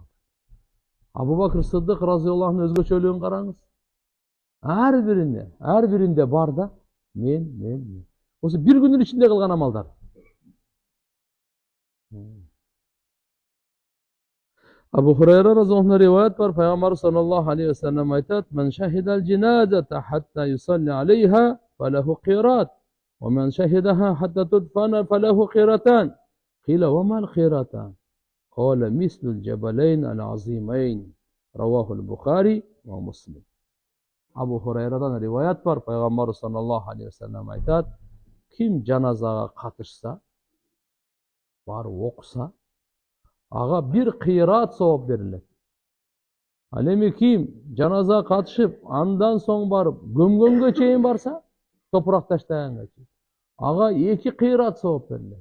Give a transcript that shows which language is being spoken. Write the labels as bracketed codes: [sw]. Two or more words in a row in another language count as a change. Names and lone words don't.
[ky] Абу Бакыр Сыддык [ar] رضي الله عنه [ky] өзгөчөлүгүн караңыз. Ар биринде бар да мен. Осы bir күнүн ичинде кылган амалдар. [ar] أبو هريرة رضي الله عنه [ky] риваят бар, Пайгамбар [ar] صلى الله عليه وسلم айтат: "من شهد الجنازة حتى يصلى عليها فله قيراط ومن شهدها حتى تدفن فله قيراطان. قيل وما القيراطان? قال مثل الجبلين العظيمين." رواه البخاري ومسلم. [ky] Абу Хурайрадан риваят бар, Пайгамбар [ar] صلى الله عليه وسلم [ky] айтат: "Ким жаназага катышса, барып окуса, ага bir кыйрат сооп берилет. Ал эми ким жаназага катышып, андан соң барып көмгөнгө чейин барса, топурак таштаганга чейин, ага 2 кыйрат сооп берилет."